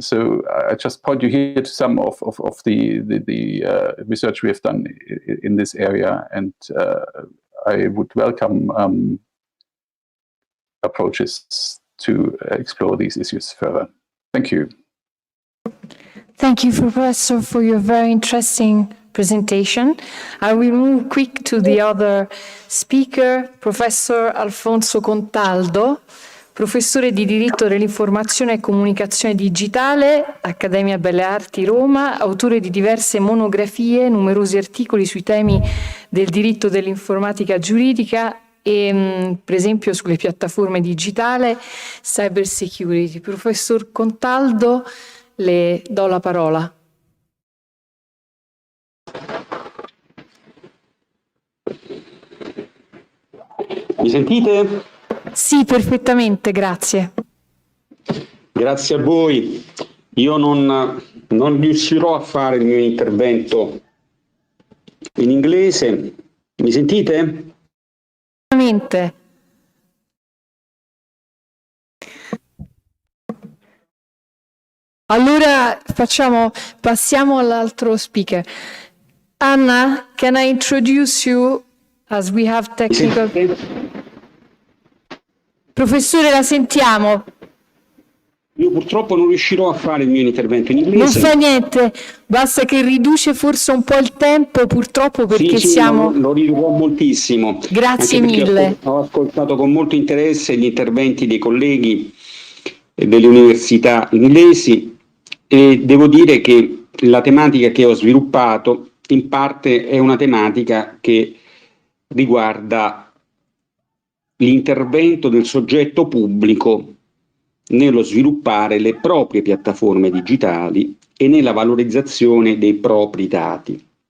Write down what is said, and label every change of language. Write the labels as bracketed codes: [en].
[en] So I just point you here to some of the research we have done in this area, and I would welcome approaches to explore these issues further. Thank you. Thank you, Professor, for your very interesting presentation. I will move quick to the other speaker, [it] Professor Alfonso Contaldo, professore di diritto dell'informazione e comunicazione digitale, Accademia Belle Arti Roma, autore di diverse monografie, numerosi articoli sui temi del diritto dell'informatica giuridica e per esempio sulle piattaforme digitali, cyber security. Professor Contaldo, le do la parola. Mi sentite? Sì, perfettamente, grazie. Grazie a voi. Io non riuscirò a fare il mio intervento in inglese. Mi sentite? Perfettamente. Allora passiamo all'altro speaker. [en] Anna, can I introduce you as we have technical... [it] Professore, la sentiamo. Io purtroppo non riuscirò a fare il mio intervento in inglese. Non fa niente, basta che riduce forse un po' il tempo, purtroppo, perché sì, siamo... lo ridurrò moltissimo. Grazie mille. Ho ascoltato con molto interesse gli interventi dei colleghi delle università inglesi e devo dire che la tematica che ho sviluppato in parte è una tematica che riguarda l'intervento del soggetto pubblico nello sviluppare le proprie piattaforme digitali e nella valorizzazione dei propri dati.